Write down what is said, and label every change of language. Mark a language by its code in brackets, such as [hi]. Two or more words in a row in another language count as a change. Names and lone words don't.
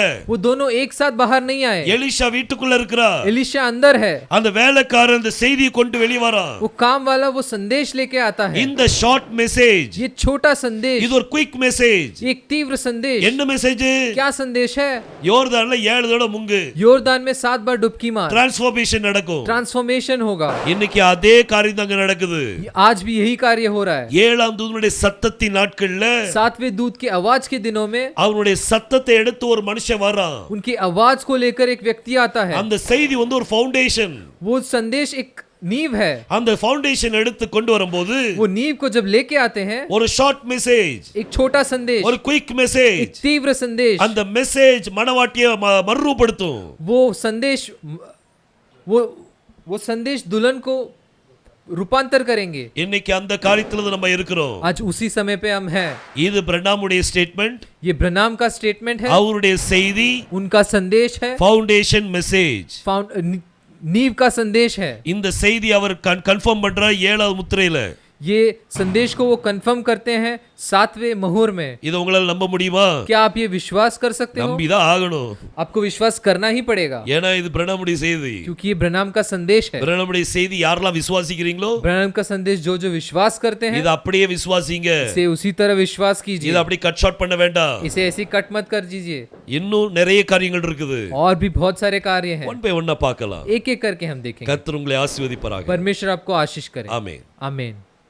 [hi] वो दोनों एक साथ बाहर नहीं आए. [ta] எலிஷா வீட்டுக்குள்ள இருக்கிறார். [hi] एलिशा अंदर है. [ta] அந்த வேலைக்காரன் அந்த செய்தியை கொண்டு வெளிய வரான். [hi] वो काम वाला वो संदेश लेके आता है. [ta] இந்த [en] short message, [hi] ये छोटा संदेश, [ta] இது ஒரு [en] quick message. [hi] एक तीव्र संदेश. [ta] என்ன மெசேஜ்? [hi] क्या संदेश है? [ta] யோர்தான்ல 7 தடவை முங்கு. [hi] योर्दान में 7 बार डुबकी मार. [ta] டிரான்ஸ்ஃபார்மேஷன் நடக்கும். [hi] ट्रांसफॉर्मेशन होगा. [ta] இன்னைக்கு அதே காரியம் அங்க நடக்குது. [hi] आज भी यही कार्य हो रहा है. [ta] ஏழாம் தூதனுடைய சத்தத்தின் நாட்கள்ல [hi] 7वें दूत के आवाज के दिनों में [ta] அவனுடைய சத்தத்தை எடுத்து ஒரு மனுஷன் வரான். [hi] उनकी आवाज को लेकर एक व्यक्ति आता है. [ta] அந்த செய்தி ஒரு ஃபவுண்டேஷன். [hi] वो संदेश एक नींव है. [ta] அந்த ஃபவுண்டேஷன் எடுத்து கொண்டு வரும்போது [hi] वो नींव को जब लेके आते हैं [ta] ஒரு [en] short message, [hi] एक छोटा संदेश, [ta] ஒரு [en] quick message, [hi] एक तीव्र संदेश, [ta] அந்த மெசேஜ் மணவாட்டியை மறுரூபப்படுத்தும். [hi] वो संदेश वो संदेश दुल्हन को रूपांतर करेंगे. [ta] இன்னைக்கு அந்த காரியத்துல நம்ம இருக்கிறோம். [hi] आज उसी समय पे हम हैं. [ta] இது பிரனாமுடைய ஸ்டேட்மெண்ட். [hi] ये ब्रनाम का स्टेटमेंट है. [ta] அவருடைய செய்தி [hi] उनका संदेश है. [en] foundation message. [hi] नींव का संदेश है. [ta] இந்த செய்தி அவர் கன்ஃபார்ம் பண்றார் 7வது முத்திரையில. [hi] ये संदेश को वो कंफर्म करते हैं 7वें मोहर में. [ta] இது உங்களால நம்ப முடியுமா? [hi] क्या आप ये विश्वास कर सकते हो? [ta] நம்பிதான் ஆகணும். [hi] आपको विश्वास करना ही पड़ेगा. [ta] ஏனா இது பிரனாமுடைய செய்தி. [hi] क्योंकि ये ब्रनाम का संदेश है. [ta] பிரனாமுடைய செய்தி யாரெல்லாம் விசுவாசிக்கிறீங்களோ [hi] ब्रनाम का संदेश जो जो विश्वास करते हैं [ta] இது அப்படியே விசுவாசிங்க. [hi] इसे उसी तरह विश्वास कीजिए. [ta] இது அப்படி [en] cut short [ta] பண்ண வேண்டாம். [hi] इसे ऐसी कट मत कर दीजिए. [ta] இன்னும் நிறைய காரியங்கள் இருக்குது. [hi] और भी बहुत सारे कार्य हैं. [en] one by one [ta] பார்க்கலாம். [hi] एक एक करके हम देखेंगे. [ta] கர்த்தர் உங்களை ஆசீர்வதிப்பாராக. [hi] परमेश्वर आपको आशीष करे. [ta] ஆமென். [hi] आमीन.